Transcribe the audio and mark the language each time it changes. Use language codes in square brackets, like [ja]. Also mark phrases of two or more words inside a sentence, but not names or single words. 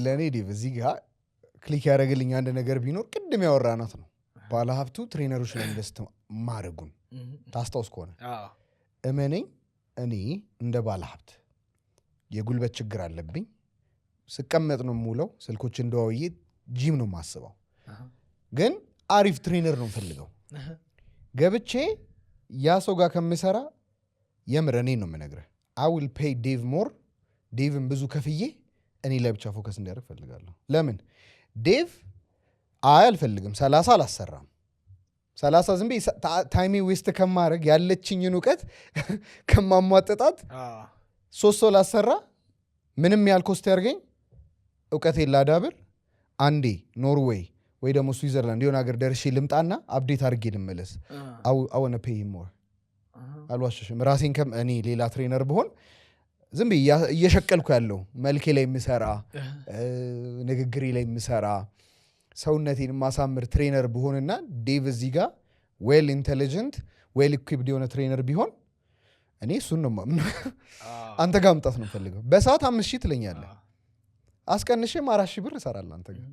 [am] ለኔ ዲቭ እዚህ ጋር ክሊክ ያደረግልኝ አንድ ነገር ቢኖር ቅድም ያወራናት ነው ባለሀብቱ ትሬነሮች ላይ ኢንቨስት ማድረጉን ታስታውስ ከሆነ እመነኝ እኔ እንደ ባለሀብት የጉልበት ችግር አለብኝ ስቀመጥ ነው ሙለው ስልኮች እንደዋውዬ ጂም ነው ማስበው ግን አሪፍ ትሬነር ነው ፈልገው ገብቼ ያ ሰው ጋር ከምሰራ የምረኔ ነው የምነግርህ [en] I will pay Dave more [am] ዴቭን ብዙ ከፍዬ እኔ ለብቻ ፎከስ እንዲያደርግ ፈልጋለሁ ለምን ዴቭ አልፈልግም 30 አላሰራም 30 ዝም በይ [en] time waste [am] ከማድረግ ያለችኝን ዕውቀት ከማሟጠጣት 3 ሰው ላሰራ ምንም ያህል ኮስት ያርገኝ ዕውቀቴን ላዳብር አንዴ ኖርዌይ ወይ ደግሞ ስዊዘርላንድ የሆነ ሀገር ደርሼ ልምጣና አፕዴት አድርጌ ልመለስ [en] I want to pay him more [am] አልዋሽሽም ራሴን እኔ ሌላ ትሬነር ብሆን ዝም ብዬ እየሸቀልኩ ያለው መልኬ ላይ የምሰራ ንግግሬ ላይ የምሰራ ሰውነቴን ማሳምር ትሬነር ብሆንና ዴቭ እዚህ ጋር [en] well intelligent well equipped [am] የሆነ ትሬነር ቢሆን እኔ እሱን ነው አንተ ጋር መምጣት ነው ፈልገው። በሰዓት 5,000 ትለኛለህ፣ አስቀንሼ 4,000 ብር እሰራለሁ አንተ ጋር።